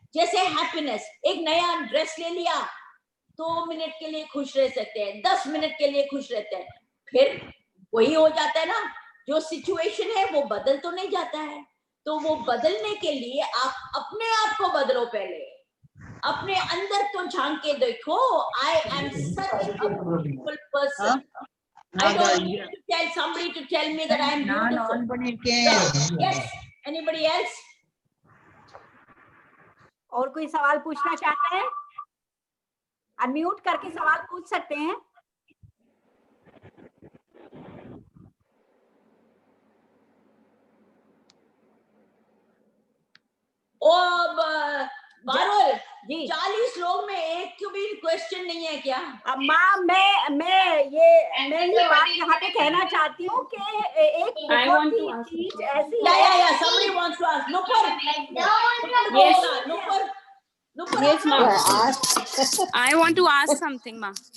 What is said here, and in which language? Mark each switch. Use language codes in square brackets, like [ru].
[hi] जैसे हैप्पीनेस, एक नया ड्रेस ले लिया, 2 मिनट के लिए खुश रह सकते हैं, 10 मिनट के लिए खुश रहते हैं, फिर वही हो जाता है ना. जो सिचुएशन है वो बदल तो नहीं जाता है. तो वो बदलने के लिए आप अपने आप को बदलो. पहले अपने अंदर तो झांक के देखो. [en] I am such a beautiful person. I don't need to tell somebody to tell me that I am beautiful. Yes, anybody else? [hi] और कोई सवाल पूछना चाहता है? अनम्यूट करके सवाल पूछ सकते हैं. ओ पारुल जी, 40 कंफ्यूजन नहीं है क्या? अब माँ मैं ये बात यहाँ पे कहना चाहती हूँ कि एक बहुत ही चीज ऐसी या [en] somebody wants to ask. Nupur. Yes. Nupur. Yes, ma'am. I want to ask something, ma.